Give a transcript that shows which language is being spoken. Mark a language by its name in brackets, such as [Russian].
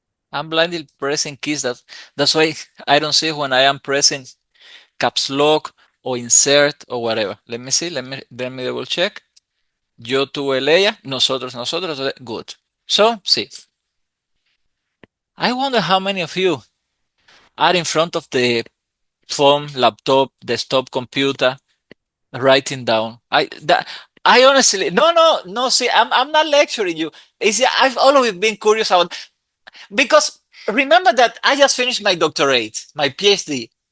[English] I'm blindly pressing keys. That's why I don't see when I am pressing caps lock or insert or whatever. Let me see. Let me double check. [Spanish] Yo, tú, él, ella, nosotros, nosotros. [English] Good. So, see. I wonder how many of you are in front of the phone, laptop, desktop computer, writing down. I honestly no. See, I'm not lecturing you. It's I've always been curious about because remember that I just finished my doctorate, my PhD.